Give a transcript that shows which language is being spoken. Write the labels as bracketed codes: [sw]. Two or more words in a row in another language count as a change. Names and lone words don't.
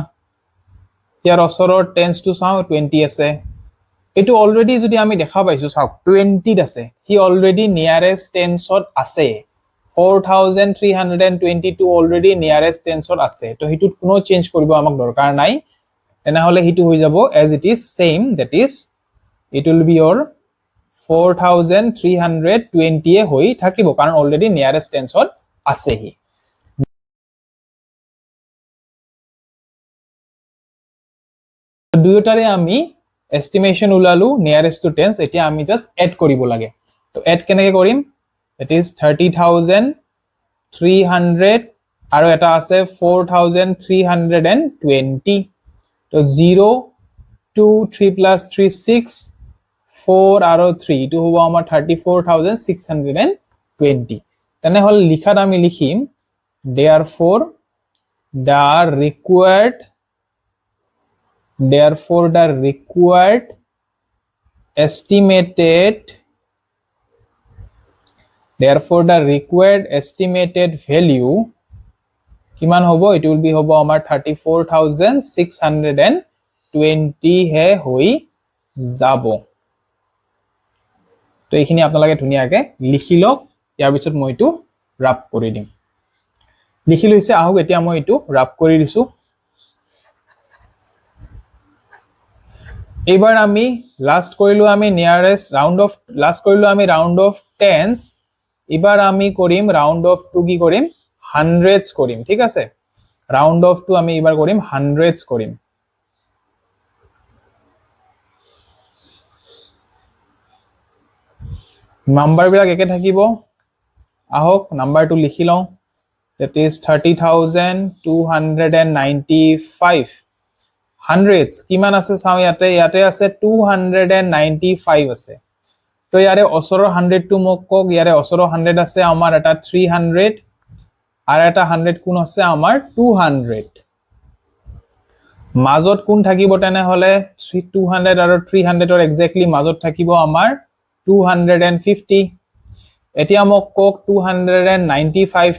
[as] ইয়াৰ ওচৰৰ টেন্সটো চাওঁ 20 আছে। এইটো অলৰেডি যদি আমি দেখা পাইছো চাওক 20 আছে, হি [en] already nearest [as] টেন্সত আছে। 4,322 [en] already nearest [as] টেন্সত আছে, তো হিটোত কোনো চেঞ্জ কৰিব আমাক দৰকাৰ নাই। তেনেহলে হিটো হৈ যাব [en] as it is same, that is it will be your [as] 4,320 হৈ থাকিব, কাৰণ [en] already nearest [as] টেন্সত আছে হি। দুয়োটাৰে আমি এস্টিমেশন ওলালো [en] nearest to tens. [as] এতিয়া আমি [en] just add [as] কৰিব লাগে। তো এড কেনেকৈ কৰিম, [en] it is [as] 30,300 আৰু এটা আছে 4,320। তো 0 2 3 plus 3 6 4 আৰু 3, এইটো হ'ব আমাৰ 34,620। তেনেহলে লিখাত আমি লিখিম [en] therefore the required estimated value [as] কিমান হ'ব, [en] it will be [as] হ'ব আমাৰ 34,620 হে হৈ যাব। তো এইখিনি আপোনালোকে ধুনীয়াকৈ লিখি লওক। ইয়াৰ পিছত মই এইটো ৰাপ কৰি দিম। লিখি লৈছে, আহক এতিয়া মই এইটো ৰাপ কৰি দিছো। এইবাৰ আমি লাষ্ট কৰিলো আমি [en] nearest round off, [as] লাষ্ট কৰিলো আমি [en] round off tens. [as] এবার আমি করিম [en] round off to [as] কি করিম হান্ড্রেডস করিম ঠিক আছে [en] round off to [as] আমি এবার করিম হান্ড্রেডস করিম নাম্বাৰ বিলাক একে থাকিব আহক নাম্বাৰটো লিখি লওঁ [en] that is 30,295 hundreds [as] কিমান আছে চাও ইয়াতে আছে 295 আছে তো ইয়াৰে অসৰৰ 100 টো মোক কক ইয়াৰে অসৰৰ 100 আছে আমাৰ এটা 300 আর এটা 100 কোন আছে আমাৰ 200 মাজত কোন থাকিব তেনে হলে 200 আৰু 300 ৰ এক্স্যাক্টলি মাজত থাকিব আমাৰ 250 এতিয়া মোক কক 295